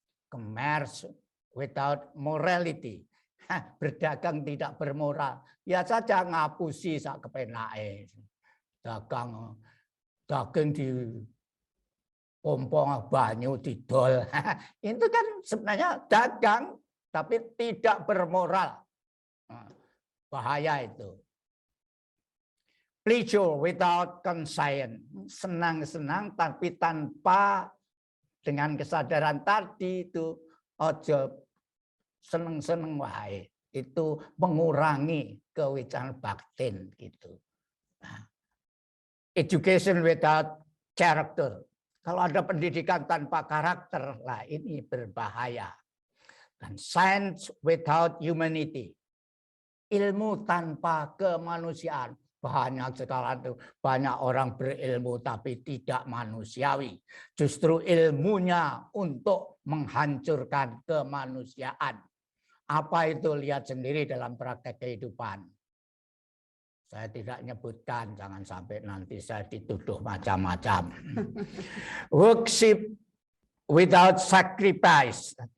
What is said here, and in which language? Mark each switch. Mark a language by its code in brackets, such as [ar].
[en] Commerce without morality. [id] Berdagang tidak bermoral. [jv] Ya saja ngapusi sak kepenake. Daging di pompong banyu didol. [id] Itu kan sebenarnya dagang tapi tidak bermoral. Bahaya itu. [en] Pleasure without conscience. [id] Senang-senang tapi tanpa dengan kesadaran tadi itu [jv] ojo seneng-seneng wae. [id] Itu mengurangi kewicahan batin gitu. [en] Nah, education without character. [id] Kalau ada pendidikan tanpa karakter, lah ini berbahaya. [en] Dan science without humanity. [id] Ilmu tanpa kemanusiaan. Banyak sekarang itu banyak orang berilmu tapi tidak manusiawi. Justru ilmunya untuk menghancurkan kemanusiaan. Apa itu? Lihat sendiri dalam praktek kehidupan. Saya tidak nyebutkan, jangan sampai nanti saya dituduh macam-macam. [en] Worship without sacrifice.